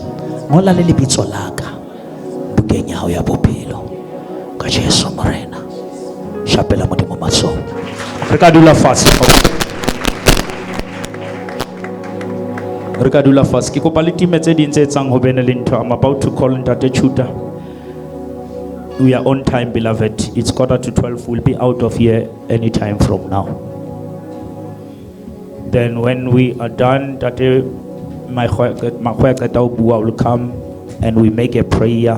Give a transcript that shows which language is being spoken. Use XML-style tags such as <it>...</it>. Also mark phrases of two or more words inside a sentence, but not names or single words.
<st>Ngola le lebitso laka bukeng ya hao ya bophelo ka Jesu morena. Shapela modimo matso. Re ka dula fatshe. Re ka dula fatshe. Ke kopa le time tse ding tse etsang ho bene le ntho.</st> <en>I'm about to call Ntate Chuta. We are on time, beloved. It's 11:45. We'll be out of here any time from now. Then when we are done, Tate Makweka will come and we make a prayer.</en>